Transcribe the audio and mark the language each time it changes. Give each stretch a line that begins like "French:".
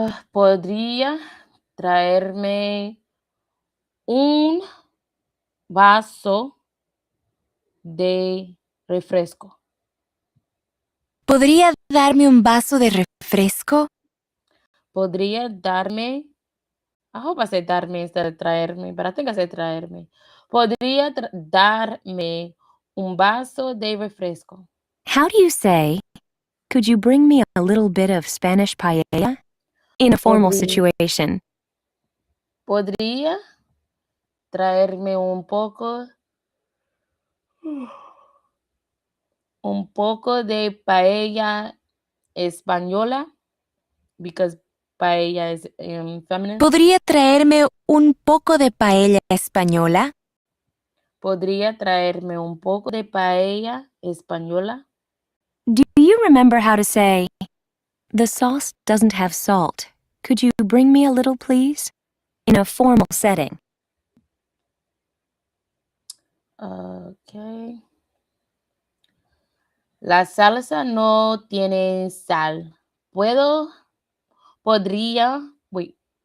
Spanish: ¿Podría traerme un vaso de refresco? ¿Podría darme un vaso de refresco? ¿Podría darme?
English: I hope I said darme instead of traerme, but I think I said traerme.
Spanish: ¿Podría darme un vaso de refresco?
English: How do you say, could you bring me a little bit of Spanish paella? In a formal situation.
Spanish: ¿Podría traerme un poco de paella española?
English: Because paella is feminine.
Spanish: ¿Podría traerme un poco de paella española? ¿Podría traerme un poco de paella española?
English: Do you remember how to say, the sauce doesn't have salt? Could you bring me a little, please? In a formal setting. Okay.
Spanish: La salsa no tiene sal. Podría,
English: wait.